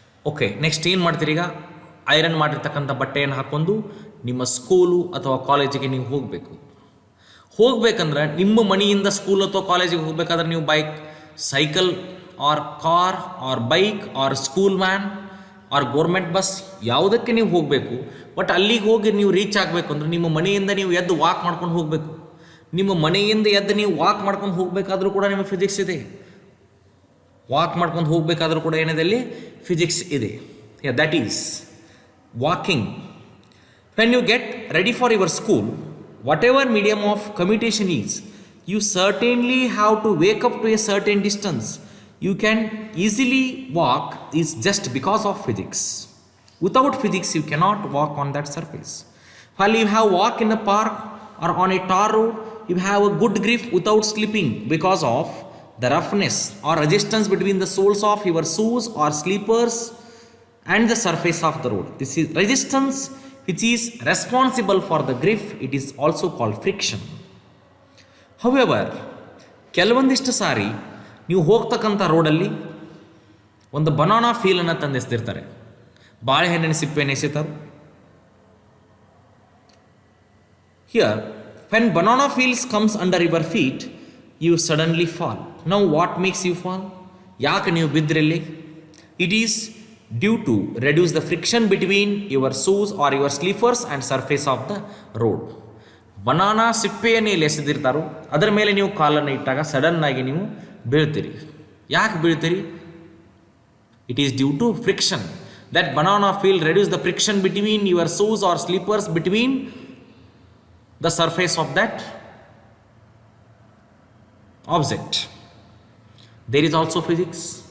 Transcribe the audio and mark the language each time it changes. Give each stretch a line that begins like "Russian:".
Kannada: Okay, next ಏನು ಮಾಡ್ತೀರಿ? ಈಗ ಐರನ್ ಮಾಡಿರ್ತಕ್ಕಂಥ ಬಟ್ಟೆಯನ್ನು ಹಾಕ್ಕೊಂಡು ನಿಮ್ಮ ಸ್ಕೂಲು ಅಥವಾ ಕಾಲೇಜಿಗೆ ನೀವು ಹೋಗಬೇಕಂದ್ರೆ ನಿಮ್ಮ ಮನೆಯಿಂದ ಸ್ಕೂಲ್ ಅಥವಾ ಕಾಲೇಜಿಗೆ ಹೋಗಬೇಕಾದ್ರೆ ನೀವು bike, cycle R car R bike R school van R government bus ಯಾವುದಕ್ಕೆ ನೀವು ಹೋಗಬೇಕು. ಬಟ್ ಅಲ್ಲಿಗೆ ಹೋಗಿ ನೀವು ರೀಚ್ ಆಗಬೇಕು ಅಂದರೆ ನಿಮ್ಮ ಮನೆಯಿಂದ ನೀವು ಎದ್ದು ವಾಕ್ ಮಾಡ್ಕೊಂಡು ಹೋಗಬೇಕು. ನಿಮ್ಮ ಮನೆಯಿಂದ ಎದ್ದು ನೀವು ವಾಕ್ ಮಾಡ್ಕೊಂಡು ಹೋಗಬೇಕಾದ್ರೂ ಕೂಡ ನಿಮಗೆ ಫಿಸಿಕ್ಸ್ ಇದೆ. ವಾಕ್ ಮಾಡ್ಕೊಂಡು ಹೋಗಬೇಕಾದ್ರೂ ಕೂಡ ಏನಿದೆ ಅಲ್ಲಿ? ಫಿಸಿಕ್ಸ್ ಇದೆ.
English: That is walking. When you get ready for your school, whatever medium of commutation is, you certainly have to wake up to a certain distance. You can easily walk is just because of physics. Without physics, you cannot walk on that surface. While you have walk in a park or on a tar road, you have a good grip without slipping because of the roughness or resistance between the soles of your shoes or slippers and the surface of the road. This is resistance which is responsible for the grip. It is also called friction.
Kannada: However, ಕೆಲವೊಂದಿಷ್ಟು ಸಾರಿ ನೀವು ಹೋಗ್ತಕ್ಕಂಥ ರೋಡಲ್ಲಿ ಒಂದು banana ಫೀಲನ್ನು ತಂದೆಸ್ತಿರ್ತಾರೆ, ಬಾಳೆಹಣ್ಣಿನ ಸಿಪ್ಪೆಯನ್ನು ಎಸೆತಾರೆ.
English: Here when banana peels comes under your feet, you suddenly fall. Now what makes you fall?
Kannada: ಯಾಕೆ ನೀವು ಬಿದ್ದಿರಲ್ಲಿ?
English: It is due to reduce the friction between your shoes or your slippers and surface of the road.
Kannada: Banana ಸಿಪ್ಪೆಯನ್ನು ಇಲ್ಲಿ ಎಸೆದಿರ್ತಾರೋ ಅದರ ಮೇಲೆ ನೀವು ಕಾಲನ್ನು ಇಟ್ಟಾಗ sudden ಆಗಿ ನೀವು ಬೀಳ್ತೀರಿ. ಯಾಕೆ ಬೀಳ್ತೀರಿ?
English: It is due to friction. That banana peel reduce the friction between your shoes or slippers between the surface of that object. There is also physics.